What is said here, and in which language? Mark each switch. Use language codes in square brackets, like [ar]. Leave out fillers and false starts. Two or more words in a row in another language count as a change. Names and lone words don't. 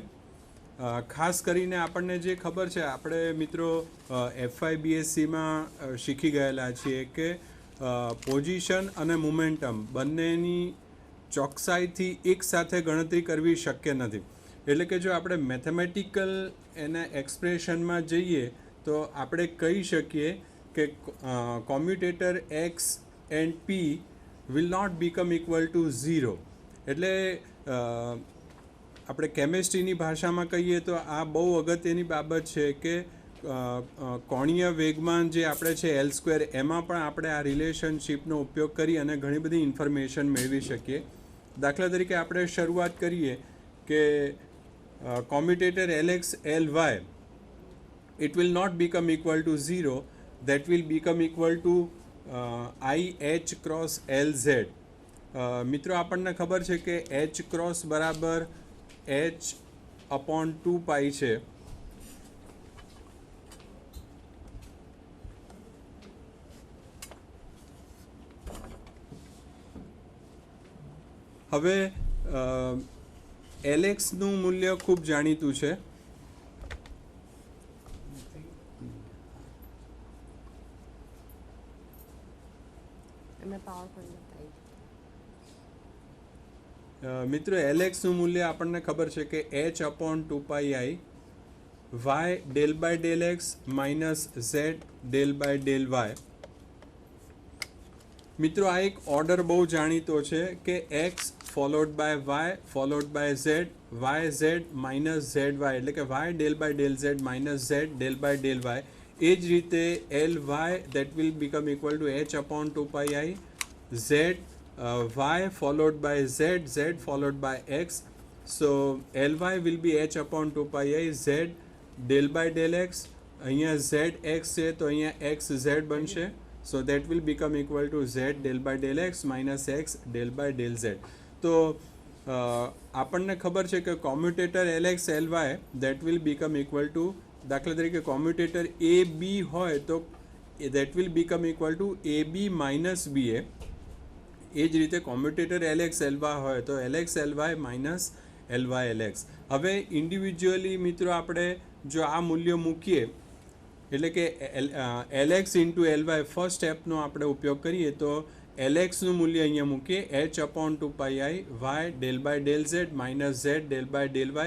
[gu] ખાસ કરીને આપણને જે ખબર છે, આપણે મિત્રો FIBSCમાં શીખી ગયેલા છીએ કે પોઝિશન અને મોમેન્ટમ બંનેની ચોકસાઈથી એક સાથે ગણતરી કરવી શક્ય નથી. એટલે કે જો આપણે મેથેમેટિકલ એના એક્સપ્રેશનમાં જઈએ તો આપણે કહી શકીએ કે [en] commutator X and P will not become equal to 0. [gu] એટલે આપણે કેમેસ્ટ્રીની ભાષામાં કહીએ તો આ બહુ અગત્યની બાબત છે કે કોણીય વેગમાન જે આપણે છે L², એમાં પણ આપણે આ રિલેશનશિપનો ઉપયોગ કરી અને ઘણી બધી ઇન્ફોર્મેશન મેળવી શકીએ. દાખલા તરીકે આપણે શરૂઆત કરીએ કે [en] કોમ્યુટેટર Lx Ly it will not become equal to 0, that will become equal to IH cross LZ. [gu] મિત્રો, આપણને ખબર છે કે H ક્રોસ બરાબર H/2π છે. હવે Lxનું મૂલ્ય ખૂબ જાણીતું છે. મિત્રો, Lxનું મૂલ્ય આપણને ખબર છે કે [en] H/2πi y del/del x minus z del/del y. [gu] મિત્રો, આ એક ઓર્ડર બહુ જાણીતો છે કે [en] x followed by y followed by z, yz minus zy, [gu] એટલે કે [en] y del/del z minus z del/del y. [gu] એ જ રીતે [en] Ly that will become equal to H/2πi z y followed by z, z followed by x. So Ly will be H/2πi z del/del x. [gu] અહીંયા zx છે તો અહીંયા xz બનશે. [en] So that will become equal to z del/del x minus x del/del z. [gu] તો આપણને ખબર છે કે [en] કોમ્યુટેટર Lx Ly that will become equal to, [gu] દાખલા તરીકે [en] કોમ્યુટેટર AB [gu] હોય તો [en] that will become equal to AB minus BA. [gu] એ જ રીતે કોમ્યુટેટર Lx Ly હોય તો [en] Lx Ly minus Ly Lx. [gu] હવે ઇન્ડિવિજ્યુઅલી મિત્રો આપણે જો આ મૂલ્ય મૂકીએ એટલે કે [en] Lx into Ly first step [gu] આપણે ઉપયોગ કરીએ તો એલએક્સનું મૂલ્ય અહીંયા મૂકીએ [en] H upon 2πi y del by del z minus z del by del y.